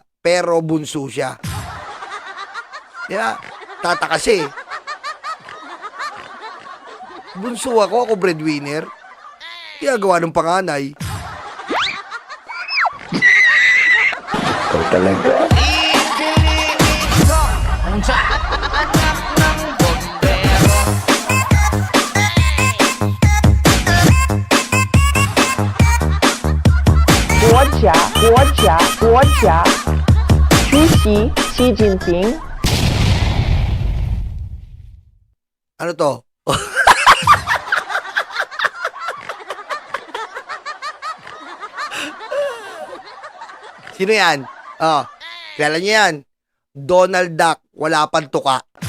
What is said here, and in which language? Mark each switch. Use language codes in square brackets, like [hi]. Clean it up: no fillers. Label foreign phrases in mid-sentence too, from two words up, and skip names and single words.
[tl] Pero bunso siya. Tataka siya. Bunso ako breadwinner. Ginagawa ng panganay. Talaga. [zh] 国家主席习近平。 [tl] Ano to? Sino yan? Kilala niyo yan? Donald Duck, wala pang tuka.